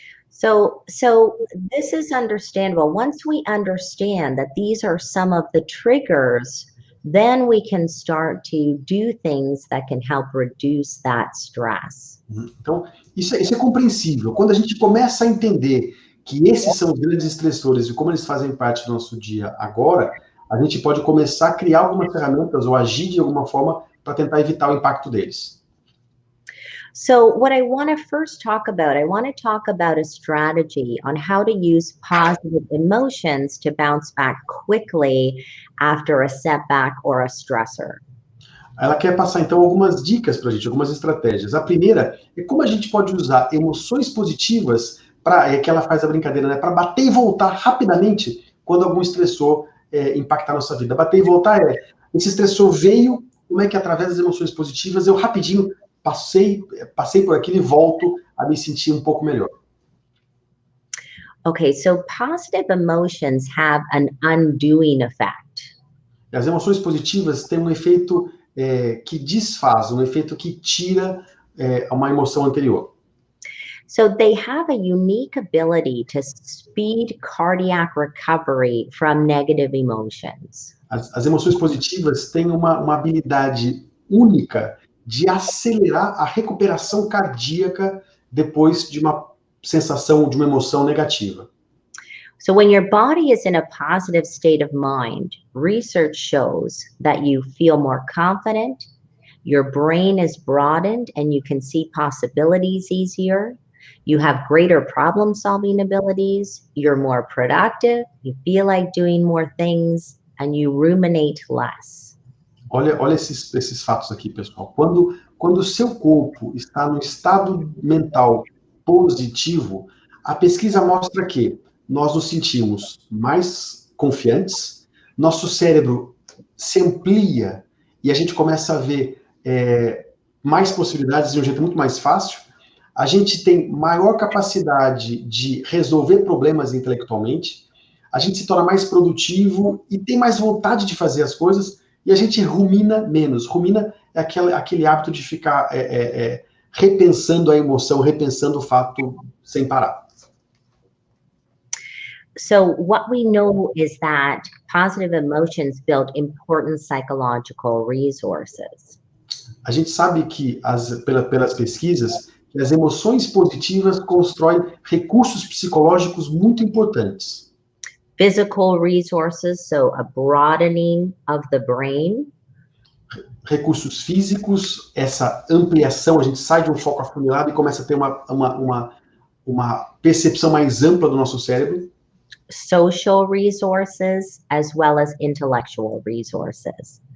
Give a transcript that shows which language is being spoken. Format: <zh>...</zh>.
<en>So this is understandable. Once we understand that these are some of the triggers, then we can start to do things that can help reduce that stress.</en> <pt>Então, isso é compreensível. Quando a gente começa a entender que esses são os grandes estressores e como eles fazem parte do nosso dia agora, a gente pode começar a criar algumas ferramentas ou agir de alguma forma para tentar evitar o impacto deles.</pt> <en>So what I want to first talk about, I want to talk about a strategy on how to use positive emotions to bounce back quickly after a setback or a stressor.</en> <pt>Ela quer passar, então, algumas dicas para a gente, algumas estratégias. A primeira é como a gente pode usar emoções positivas para, que ela faz a brincadeira, né, para bater e voltar rapidamente quando algum estressor impactar a nossa vida. Bater e voltar esse estressor veio, como é que através das emoções positivas eu rapidinho passei por aquilo e volto a me sentir um pouco melhor.</pt> <en>Okay, so positive emotions have an undoing effect.</en> <pt>As emoções positivas têm um efeito que desfaz, um efeito que tira uma emoção anterior.</pt> <en>So they have a unique ability to speed cardiac recovery from negative emotions.</en> <pt>As emoções positivas têm uma habilidade única de acelerar a recuperação cardíaca depois de uma sensação, de uma emoção negativa.</pt> <en>So when your body is in a positive state of mind, research shows that you feel more confident, your brain is broadened and you can see possibilities easier, you have greater problem-solving abilities, you're more productive, you feel like doing more things, and you ruminate less.</en> <pt>Olha esses fatos aqui, pessoal. Quando quando o seu corpo está no estado mental positivo, a pesquisa mostra que nós nos sentimos mais confiantes, nosso cérebro se amplia e a gente começa a ver mais possibilidades de um jeito muito mais fácil, a gente tem maior capacidade de resolver problemas intelectualmente, a gente se torna mais produtivo e tem mais vontade de fazer as coisas, e a gente rumina menos. Rumina é aquele hábito de ficar repensando a emoção, repensando o fato sem parar.</pt> <en>So what we know is that positive emotions build important psychological resources.</en> <pt>A gente sabe que, pelas pesquisas, que as emoções positivas constroem recursos psicológicos muito importantes.</pt> <en>Physical resources, so a broadening of the brain.</en> <pt>Recursos físicos, essa ampliação, a gente sai de um foco afunilado e começa a ter uma percepção mais ampla do nosso cérebro.</pt> <en>Social resources, as well as intellectual resources.</en>